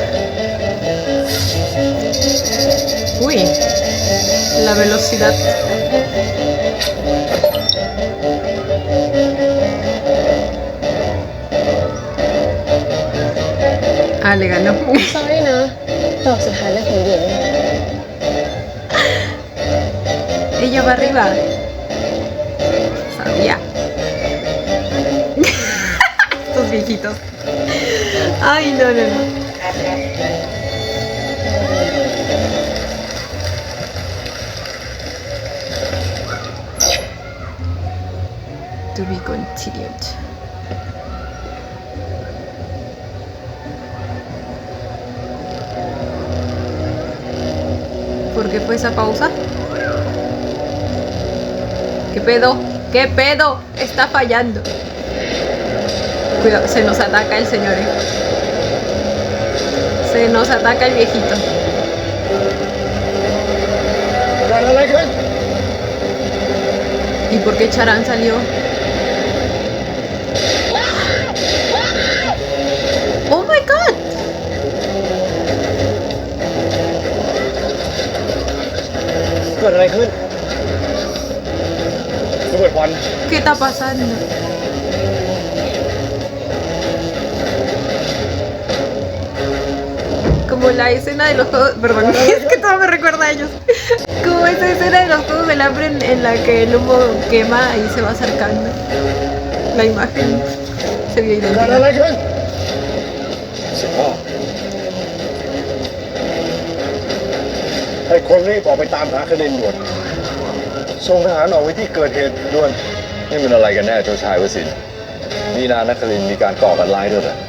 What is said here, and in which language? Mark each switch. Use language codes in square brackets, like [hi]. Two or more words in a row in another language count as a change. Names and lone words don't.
[es] Uy, la velocidad. Ah, le ganó. [th] sorry นะดอกสุดท้ายเลือกของหญิง [es] Ella va arriba. Sabía. Estos viejitos. Ay, no. [en] To be continued. [es] ¿Por qué fue esa pausa? ¿Qué pedo? ¿Qué pedo? Está fallando. Cuidado, se nos ataca el señor. Se nos ataca el viejito. [th] เกิดอะไรขึ้น [es] ¿Y por qué Charán salió? [en] ¡Oh my god! [th] เกิดอะไรขึ้นระเบิดควัน [es] ¿Qué está pasando? Como la escena de los juegos. Perdón, es que todo me recuerda a ellos. Como esa escena de los juegos del hambre en la que el humo quema y se va acercando. La imagen se vio [th] เกิดอะไร [es] idéntica. [th] ขึ้นเสิพ่อให้คนรีบออกไปตามหาคดินด่วนส่งทหารออกไปที่เกิดเหตุด่วน นี่มันอะไรกันแน่เจ้าชายวสินทร์มีนานครินทร์มีการก่อการร้ายด้วยเหรอ